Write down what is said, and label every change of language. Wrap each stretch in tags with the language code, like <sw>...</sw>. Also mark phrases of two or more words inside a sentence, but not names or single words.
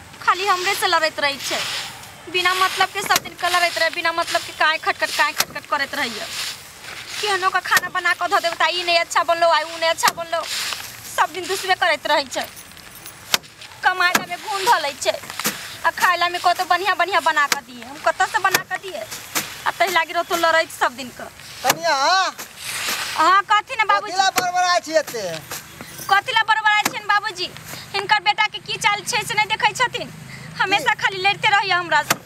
<mai>खाली हमरे से लड़त रही छे। बिना मतलब के सब दिन लड़त रहे, बिना मतलब के काय खटखट करत रही है। केहनो का खाना बना के धो दे बता, ई नहीं अच्छा बनलो, आई ऊ नहीं अच्छा बनलो, सब दिन दूसरे करत रही छे। कमाइला में घून धलै छे आ खाइला में कतो बढ़िया बढ़िया बना के दिए। हम कत से बना के दिए आ तही लागी रह तो लड़ै सब दिन का। कनिया हां कथि ने बाबूजी कथिला बरबराय छी एते? कथिला बरबराय छन बाबूजी? हिनकर बेटा के की चाल छे से नहीं देखै छथिन, हमेशा खाली लड़ते रहिए हमरा से।</mai>